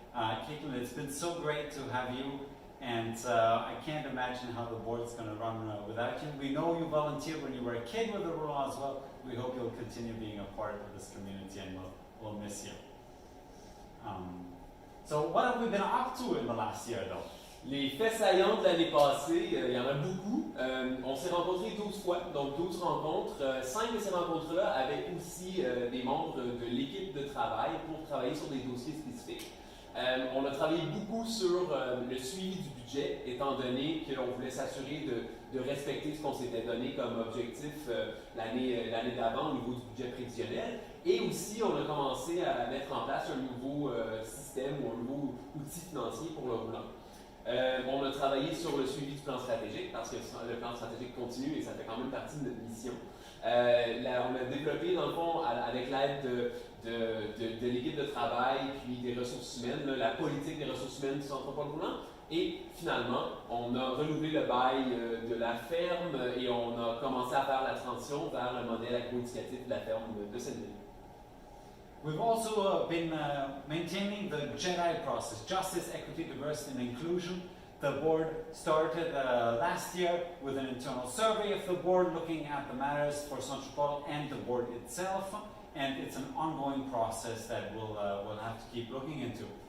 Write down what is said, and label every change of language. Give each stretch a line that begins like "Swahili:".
English: Caitlin, it's been so great to have you, and I can't imagine how the board's going to run without you. We know you volunteered when you were a kid with the Roulant as well. We hope you'll continue being a part of this community, and we'll miss you. So what have we been up to in the last year though?
French: Les faits saillants de l'année passée, il y en a beaucoup. On s'est rencontrés 12 fois, donc 12 rencontres. 5 de ces rencontres-là avaient aussi des membres de l'équipe de travail pour travailler sur des dossiers spécifiques. On a travaillé beaucoup sur le suivi du budget, étant donné qu'on voulait s'assurer de respecter ce qu'on s'était donné comme objectif l'année d'avant au niveau du budget prévisionnel. Et aussi, on a commencé à mettre en place un nouveau système ou un nouveau outil financier pour le roulant. On a travaillé sur le suivi du plan stratégique parce que le plan stratégique continue et ça fait quand même partie de notre mission. On a développé, dans le fond, avec l'aide de l'équipe de travail puis des ressources humaines, la politique des ressources humaines du Santropol Roulant. Et finalement, on a renouvelé le bail de la ferme et on a commencé à faire la transition vers le modèle agro-éducatif de la ferme de Saint-Denis.
English: We've also been maintaining the JEDI process, Justice, Equity, Diversity and Inclusion. The board started last year with an internal survey of the board looking at the matters for Santropol and the board itself, and it's an ongoing process that we'll have to keep looking into.